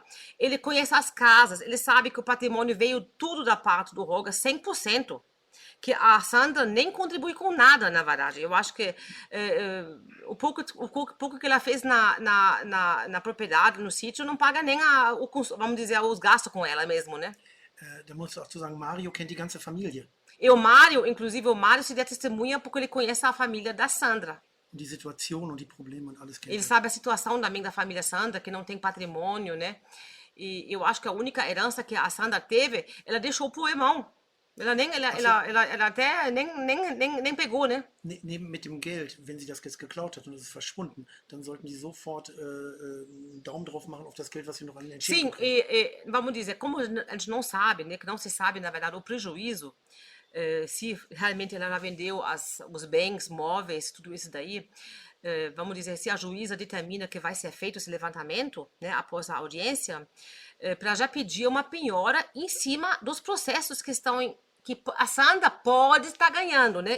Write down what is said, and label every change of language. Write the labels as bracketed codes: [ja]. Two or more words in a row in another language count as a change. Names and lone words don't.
[pt] Ele conhece as casas, ele sabe que o patrimônio veio tudo da parte do Roger, 100%. Que a Sandra nem contribui com nada, na verdade. Eu acho que o pouco que ela fez na propriedade, no sítio, não paga nem vamos dizer, os gastos com ela mesmo, né? [de] Da musst du auch zu sagen, Mario kennt die ganze Familie. [pt] E o Mário, inclusive, o Mário se dá testemunha porque ele conhece a família da Sandra. [de] Und die Situation und die Probleme und alles kennt [pt] Ele sabe a situação também da família Sandra, que não tem patrimônio, né? E eu acho que a única herança que a Sandra teve, ela deixou pro irmão. Ela até nem pegou, né? [de] Neben mit dem Geld, wenn sie das jetzt geklaut hat und es ist verschwunden, dann sollten die sofort einen Daumen drauf machen auf das Geld, was sie noch an Entschädigung kriegen. [pt] Vamos dizer, como a gente não sabe, né? Que não se sabe, na verdade, o prejuízo, se realmente ela vendeu os bens, móveis, tudo isso daí, vamos dizer, se a juíza determina que vai ser feito esse levantamento, né, após a audiência, para já pedir uma penhora em cima dos processos que a Sandra pode estar ganhando, né?